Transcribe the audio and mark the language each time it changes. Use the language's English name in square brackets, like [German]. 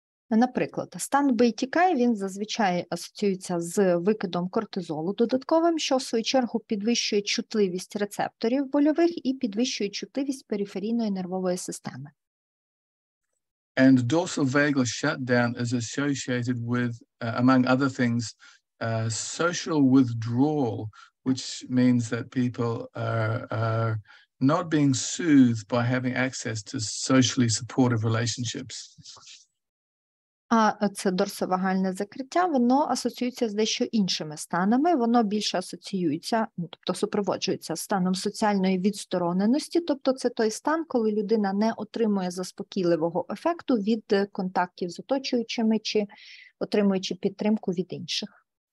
[Ukrainian] Наприклад, стан бий-тікай, він зазвичай асоціюється з викидом кортизолу додатковим, що в свою чергу підвищує чутливість рецепторів больових і підвищує чутливість периферійної нервової системи. [English] And dorsal vagal shutdown is associated with, among other things, social withdrawal, which means that people are not being soothed by having access to socially supportive relationships. [Ukrainian] А це дорсовагальне закриття, воно асоціюється з дещо іншими станами, воно більше асоціюється, тобто супроводжується станом соціальної відстороненості, тобто це той стан, коли людина не отримує заспокійливого ефекту від контактів з оточуючими чи отримуючи підтримку від інших.